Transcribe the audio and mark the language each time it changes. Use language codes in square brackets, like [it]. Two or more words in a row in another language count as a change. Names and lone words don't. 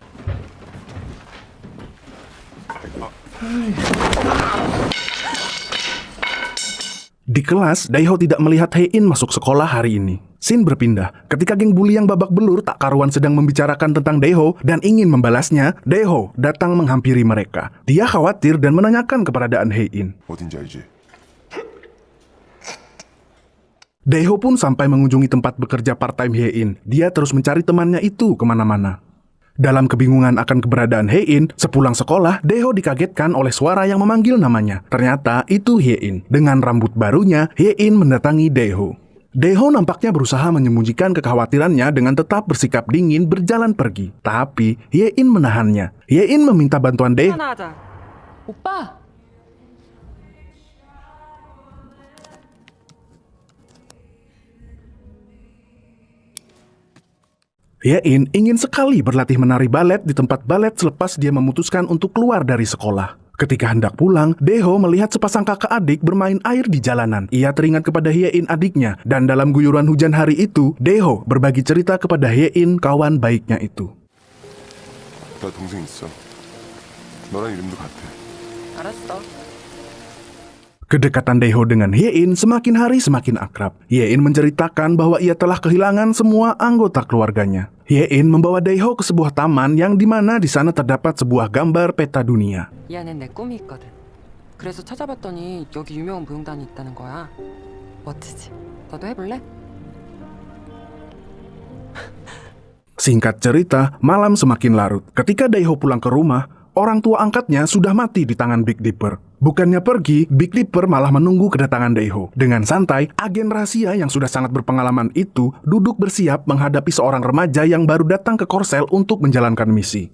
[id] Di kelas, Daeho tidak melihat Hye-in masuk sekolah hari ini. Scene berpindah. Ketika geng bully yang babak belur tak karuan sedang membicarakan tentang Daeho dan ingin membalasnya, Daeho datang menghampiri mereka. Dia khawatir dan menanyakan keberadaan Hye-in. [ko] 어딘지 알지? [id] Daeho pun sampai mengunjungi tempat bekerja part-time Hye-in. Dia terus mencari temannya itu kemana-mana. Dalam kebingungan akan keberadaan Hye-in, sepulang sekolah, Daeho dikagetkan oleh suara yang memanggil namanya. Ternyata itu Hye-in. Dengan rambut barunya, Hye-in mendatangi Daeho. Daeho nampaknya berusaha menyembunyikan kekhawatirannya dengan tetap bersikap dingin berjalan pergi. Tapi Hye-in menahannya. Hye-in meminta bantuan Daeho. [ko] 하자. 오빠! [id] Hye-in ingin sekali berlatih menari balet di tempat balet selepas dia memutuskan untuk keluar dari sekolah. Ketika hendak pulang, Daeho melihat sepasang kakak adik bermain air di jalanan. Ia teringat kepada Hye-in adiknya, dan dalam guyuran hujan hari itu, Daeho berbagi cerita kepada Hye-in kawan baiknya itu. [ko] 나 동생 있어. 너랑 이름도 같아. 알았어. [id] Kedekatan Daeho dengan Hye-in semakin hari semakin akrab. Hye-in menceritakan bahwa ia telah kehilangan semua anggota keluarganya. Hye-in membawa Daeho ke sebuah taman yang dimana di sana terdapat sebuah gambar peta dunia. [ko] 이 안엔 내 꿈이 있거든. 그래서 찾아봤더니 여기 유명한 무용단이 있다는 거야. 멋지지? 너도 해볼래? [id] Singkat cerita, malam semakin larut. Ketika Daeho pulang ke rumah, orang tua angkatnya sudah mati di tangan Big Dipper. Bukannya pergi, Big Dipper malah menunggu kedatangan Daeho. Dengan santai, agen rahasia yang sudah sangat berpengalaman itu duduk bersiap menghadapi seorang remaja yang baru datang ke Korsel untuk menjalankan misi.